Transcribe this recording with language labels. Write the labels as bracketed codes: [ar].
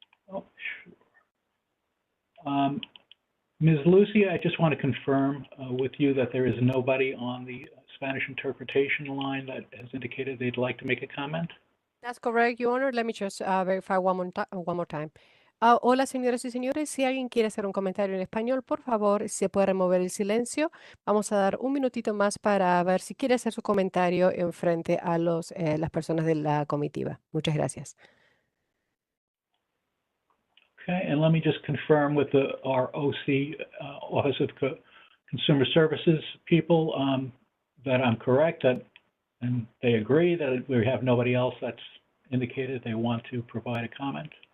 [en] Oh, sure. Ms. Lucia, I just want to confirm with you that there is nobody on the Spanish interpretation line that has indicated they'd like to make a comment. That's correct, Your Honor. Let me just verify one more time. [es] Hola, señoras y señores. Si alguien quiere hacer un comentario en español, por favor, se puede remover el silencio. Vamos a dar un minutito más para ver si quiere hacer su comentario en frente a las personas de la comitiva. Muchas gracias. [en] Okay, and let me just confirm with our OC, Office of Consumer Services people, that I'm correct, and they agree that we have nobody else that's indicated they want to provide a comment.